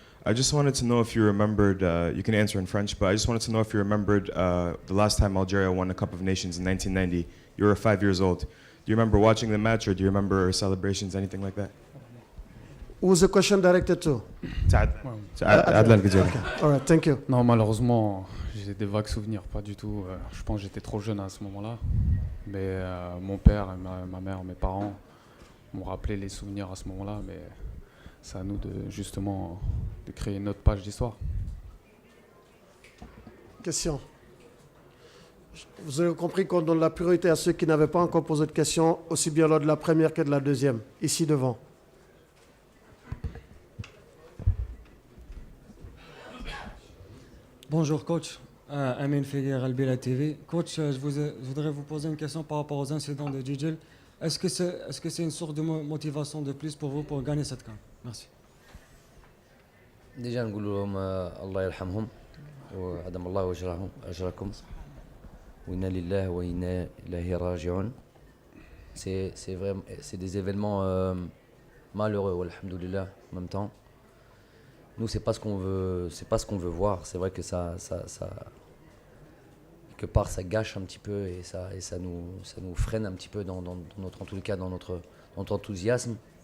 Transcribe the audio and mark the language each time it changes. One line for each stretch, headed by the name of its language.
English: I just wanted to know if you remembered, you can answer in French, but I just wanted to know if you remembered the last time Algeria won the Cup of Nations in 1990. You were 5 years old. Do you remember watching the match, or do you remember celebrations, anything like that? Who's the question directed to? Adlan Gidjari. Okay. All right, thank you.
French: Non, malheureusement, j'ai des vagues souvenirs, pas du tout. Je pense que j'étais trop jeune à ce moment-là. Mais mon père, ma mère, mes parents m'ont rappelé les souvenirs à ce moment-là. Mais c'est à nous justement de créer une autre page d'histoire. Question. Vous avez compris qu'on donne la priorité à ceux qui n'avaient pas encore posé de questions, aussi bien lors de la première que de la deuxième, ici devant. Bonjour coach, Amin Figuer, Albila TV. Coach, je voudrais vous poser une question par rapport aux incidents de Djidjel. Est-ce que c'est une source de motivation de plus pour vous pour gagner cette CAN? Merci.
Arabic: Déjà, نقول لهم الله يرحمهم وعدم الله أجركم وإنا لله وإنا إليه راجعون.
French: C'est des événements malheureux, alhamdoulilah, en même temps. Nous, c'est pas ce qu'on veut voir. C'est vrai que ça quelque part, ça gâche un petit peu et ça nous freine un petit peu dans notre, en tous les cas, dans notre enthousiasme.